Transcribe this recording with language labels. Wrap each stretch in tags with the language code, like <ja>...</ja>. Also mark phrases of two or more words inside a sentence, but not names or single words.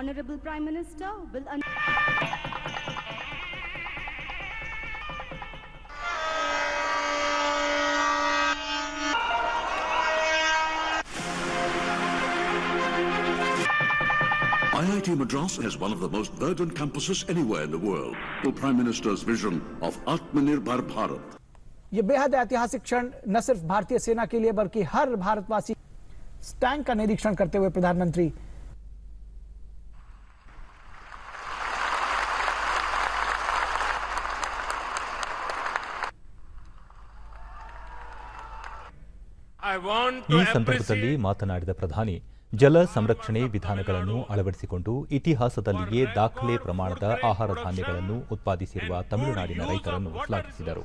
<en>IIT Madras is one of the most verdant campuses anywhere in the world. The Prime Minister's vision of Atmanirbhar Bharat.</en> <hi>ये बेहद ऐतिहासिक क्षण न सिर्फ भारतीय सेना के लिए बल्कि हर भारतवासी। टैंक का निरीक्षण करते हुए प्रधानमंत्री</hi> <kn>ಈ ಸಂದರ್ಭದಲ್ಲಿ ಮಾತನಾಡಿದ ಪ್ರಧಾನಿ, ಜಲ ಸಂರಕ್ಷಣೆ ವಿಧಾನಗಳನ್ನು ಅಳವಡಿಸಿಕೊಂಡು ಇತಿಹಾಸದಲ್ಲಿಯೇ ದಾಖಲೆ ಪ್ರಮಾಣದ ಆಹಾರ ಧಾನ್ಯಗಳನ್ನು ಉತ್ಪಾದಿಸಿರುವ ತಮಿಳುನಾಡಿನ ರೈತರನ್ನು ಶ್ಲಾಘಿಸಿದರು.</kn>